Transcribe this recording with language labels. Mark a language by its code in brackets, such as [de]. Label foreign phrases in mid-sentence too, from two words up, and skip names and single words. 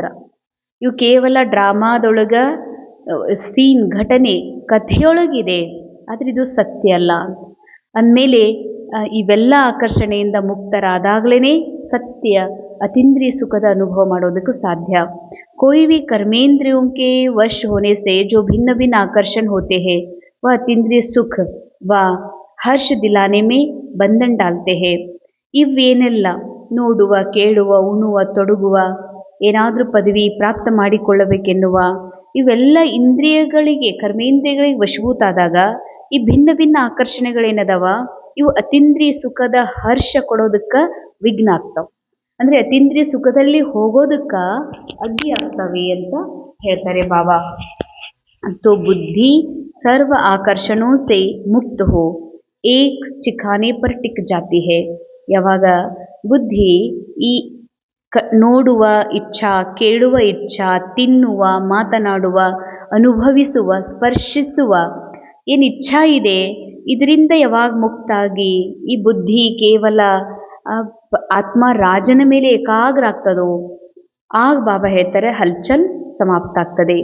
[kn] ಇವು ಕೇವಲ ಡ್ರಾಮಾದೊಳಗ ಸೀನ್, ಘಟನೆ, ಕಥೆಯೊಳಗಿದೆ, ಆದರೆ ಇದು ಸತ್ಯ ಅಲ್ಲ. ಅಂದಮೇಲೆ ಇವೆಲ್ಲ ಆಕರ್ಷಣೆಯಿಂದ ಮುಕ್ತರಾದಾಗಲೇ ಸತ್ಯ ಅತೀಂದ್ರಿಯ ಸುಖದ ಅನುಭವ ಮಾಡೋದಕ್ಕೆ ಸಾಧ್ಯ. [hi] कोई भी कर्मेंद्रियों के वश होने से जो भिन्न भिन्न आकर्षण होते हैं वह अतीन्द्रिय सुख व हर्ष दिलाने में बंधन डालते हैं. [kn] ಇವೇನೆಲ್ಲ ನೋಡುವ, ಕೇಳುವ, ಉಣ್ಣುವ, ತೊಡಗುವ, ಏನಾದರೂ ಪದವಿ ಪ್ರಾಪ್ತ ಮಾಡಿಕೊಳ್ಳಬೇಕೆನ್ನುವ ಇವೆಲ್ಲ ಇಂದ್ರಿಯಗಳಿಗೆ, ಕರ್ಮೇಂದ್ರಿಯಗಳಿಗೆ ವಶಭೂತಾದಾಗ ಈ ಭಿನ್ನ ಭಿನ್ನ ಆಕರ್ಷಣೆಗಳೇನದಾವ ಇವು ಅತೀಂದ್ರಿಯ ಸುಖದ ಹರ್ಷ ಕೊಡೋದಕ್ಕೆ ವಿಘ್ನ ಆಗ್ತಾವೆ. ಅಂದರೆ ಅತೀಂದ್ರಿಯ ಸುಖದಲ್ಲಿ ಹೋಗೋದಕ್ಕೆ ಅಡ್ಡಿ ಆಗ್ತವೆ ಅಂತ ಹೇಳ್ತಾರೆ ಬಾಬಾ. [hi] तो बुद्धि सर्व आकर्षणों से मुक्त हो एक ठिकाने पर टिक जाती है. [kn] ಯಾವಾಗ ಬುದ್ಧಿ ಈ ನೋಡುವ ಇಚ್ಛಾ, ಕೇಳುವ ಇಚ್ಛಾ, ತಿನ್ನುವ, ಮಾತನಾಡುವ, ಅನುಭವಿಸುವ, ಸ್ಪರ್ಶಿಸುವ ಏನು ಇಚ್ಛಾ ಇದೆ ಇದರಿಂದ ಯಾವಾಗ ಮುಕ್ತಾಗಿ ಈ ಬುದ್ಧಿ ಕೇವಲ ಆತ್ಮ ರಾಜನ ಮೇಲೆ ಏಕಾಗ್ರ ಆಗ್ತದೋ ಆಗ ಬಾಬಾ ಹೇಳ್ತಾರೆ ಹಲ್ಚಲ್ ಸಮಾಪ್ತ ಆಗ್ತದೆ.